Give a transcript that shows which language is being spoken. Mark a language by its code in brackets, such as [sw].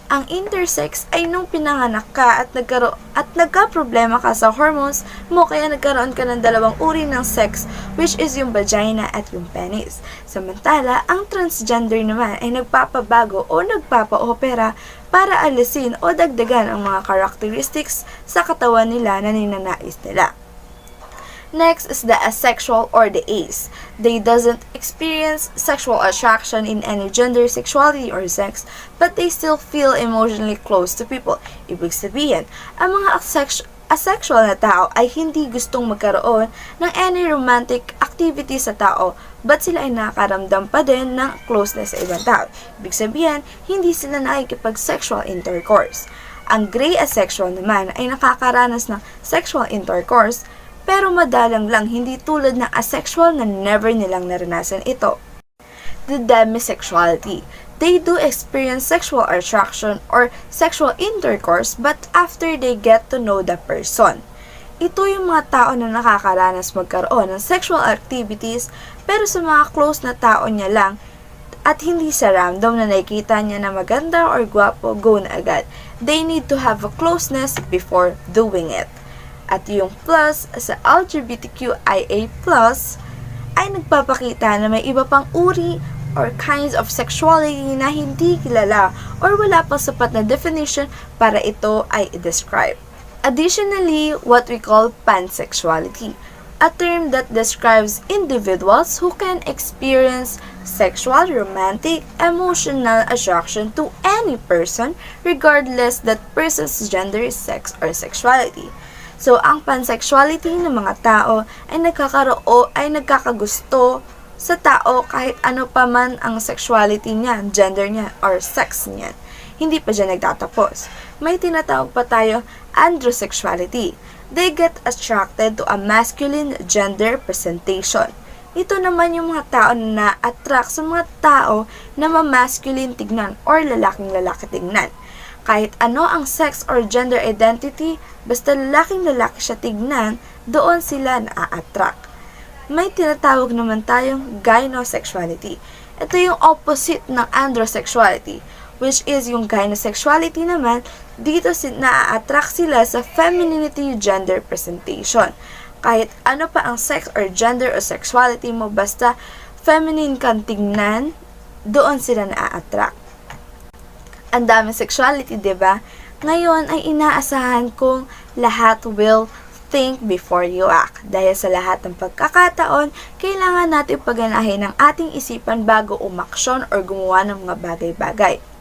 [tl] Ang intersex ay nung pinanganak ka at nagka-problema ka sa hormones mo kaya nagkaroon ka ng dalawang uri ng sex which is yung vagina at yung penis. Samantala, ang transgender naman ay nagpapabago o nagpapa-opera para alisin o dagdagan ang mga characteristics sa katawan nila na ninanais nila. [en] Next is the asexual or the ace. They doesn't experience sexual attraction in any gender, sexuality, or sex, but they still feel emotionally close to people. [tl] Ibig sabihin, ang mga asexual na tao ay hindi gustong magkaroon ng any romantic activity sa tao, but sila ay nakakaramdam pa din ng closeness sa ibang tao. Ibig sabihin, hindi sila nakikipag-sexual intercourse. Ang gray asexual naman ay nakakaranas ng sexual intercourse, pero madalang lang, hindi tulad ng asexual na never nilang naranasan ito. [en] The demisexuality. They do experience sexual attraction or sexual intercourse, but after they get to know the person. [tl] Ito yung mga tao na nakakaranas magkaroon ng sexual activities, pero sa mga close na tao niya lang, at hindi sa random na nakikita niya na maganda or gwapo, go na agad. [en] They need to have a closeness before doing it. [tl] At yung plus sa LGBTQIA+, ay nagpapakita na may iba pang uri or kinds of sexuality na hindi kilala or wala pang sapat na definition para ito ay i-describe. [en] Additionally, what we call pansexuality, a term that describes individuals who can experience sexual, romantic, emotional attraction to any person regardless that person's gender, sex, or sexuality. [tl] So, ang pansexuality ng mga tao ay nagkakagusto sa tao kahit ano pa man ang sexuality niya, gender niya, or sex niya. Hindi pa dyan nagtatapos. May tinatawag pa tayo androsexuality. [en] They get attracted to a masculine gender presentation. [tl] Ito naman yung mga tao na attract sa mga tao na ma-masculine tignan or lalaking-lalaki tignan. Kahit ano ang sex or gender identity, basta lalaking-lalaki siya tignan, doon sila na-attract. May tinatawag naman tayong gynosexuality. Ito yung opposite ng androsexuality, which is yung gynosexuality naman, dito na-attract sila sa femininity gender presentation. Kahit ano pa ang sex or gender or sexuality mo, basta feminine kang tignan, doon sila na-attract. Ang daming sexuality, diba? Ngayon ay inaasahan kong lahat [en] will think before you act. [tl] Dahil sa lahat ng pagkakataon, kailangan natin paganahin ang ating isipan bago umaksyon or gumawa ng mga bagay-bagay.